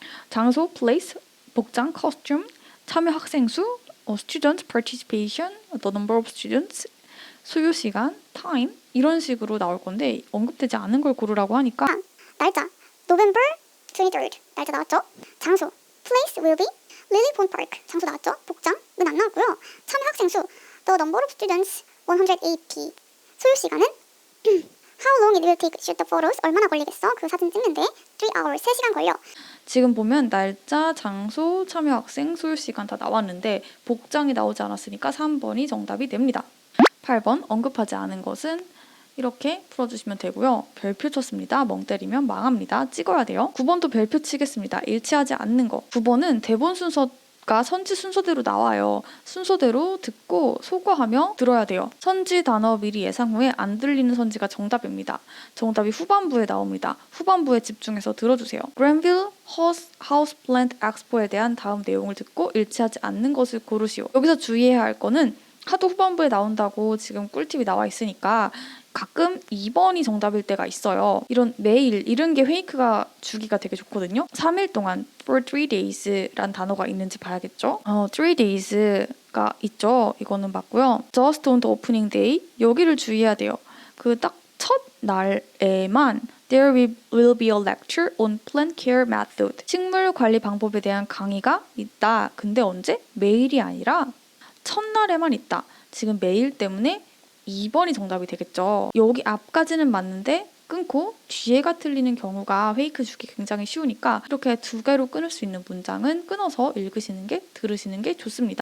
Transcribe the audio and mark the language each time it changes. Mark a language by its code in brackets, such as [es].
[ko] 장소, place, 복장, costume, 참여 학생 수, student participation, the number of students, 소요 시간, time 이런 식으로 나올 건데 언급되지 않은 걸 고르라고 하니까 날짜 November 23rd 날짜 나왔죠? 장소 [en] Place will be Lily Pond Park [ko] 장소 나왔죠? 복장은 안 나왔고요. 참여 학생 수 [en] The number of students 180. [ko] 소요 시간은 [en] How long it will take to shoot the photos? [ko] 얼마나 걸리겠어? 그 사진 찍는데 3 hours 3시간 걸려. 지금 보면 날짜, 장소, 참여 학생, 소요 시간 다 나왔는데 복장이 나오지 않았으니까 3번이 정답이 됩니다. 8번 언급하지 않은 것은 이렇게 풀어주시면 되고요. 별표 쳤습니다. 멍 때리면 망합니다. 찍어야 돼요. 9번도 별표 치겠습니다. 일치하지 않는 거. 9번은 대본 순서가 선지 순서대로 나와요. 순서대로 듣고 소거하며 들어야 돼요. 선지 단어 미리 예상 후에 안 들리는 선지가 정답입니다. 정답이 후반부에 나옵니다. 후반부에 집중해서 들어주세요. Granville Houseplant Expo에 대한 다음 내용을 듣고 일치하지 않는 것을 고르시오. 여기서 주의해야 할 거는 하도 후반부에 나온다고 지금 꿀팁이 나와 있으니까 가끔 2번이 정답일 때가 있어요. 이런 매일 이런 게 페이크가 주기가 되게 좋거든요. 3일 동안 for 3 days란 단어가 있는지 봐야겠죠. 3 days가 있죠. 이거는 맞고요. [en] just on the opening day [ko] 여기를 주의해야 돼요. 그 딱 첫 날에만 [en] There will be a lecture on plant care method. [ko] 식물 관리 방법에 대한 강의가 있다. 근데 언제? 매일이 아니라 첫날에만 있다. 지금 매일 때문에 2번이 정답이 되겠죠. 여기 앞까지는 맞는데 끊고 뒤에가 틀리는 경우가 페이크 주기 굉장히 쉬우니까 이렇게 두 개로 끊을 수 있는 문장은 끊어서 읽으시는 게 들으시는 게 좋습니다.